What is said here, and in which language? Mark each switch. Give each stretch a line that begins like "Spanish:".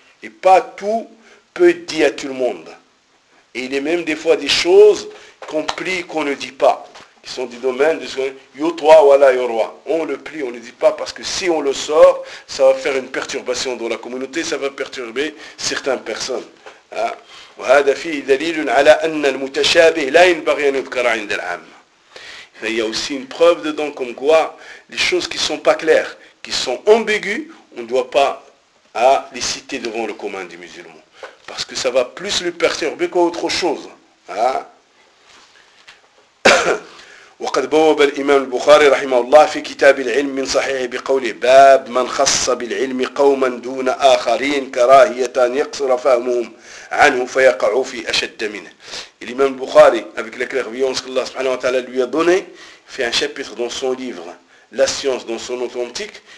French: Et pas tout peut être dit à tout le monde. Et il y a même des fois des choses qu'on plie, qu'on ne dit pas, qui sont du domaine de Yotwa Wala Yorwa. On le plie, on ne le dit pas, parce que si on le sort, ça va faire une perturbation dans la communauté, ça va perturber certaines personnes.
Arabic: وهذا فيه دليل على أن المتشابه لا ينبغي أن يذكر عند العامة.
French: Il y a aussi une preuve dedans comme quoi les choses qui ne sont pas claires, qui sont ambiguës, on ne doit pas les citer devant le commun des musulmans. Parce que ça va plus le perturber qu'autre chose.
Arabic: وقد بوب الإمام البخاري رحمه الله في كتاب العلم من صحيحه بقوله باب من خص بالعلم قوما دون آخرين كراهية يقصر فهمهم عنه فيقعوا في أشد منه.
French: الإمام البخاري avec la clairvoyance que Allah
Arabic: سبحانه وتعالى
French: lui a donné fait un chapitre dans son livre La Science dans son authentique.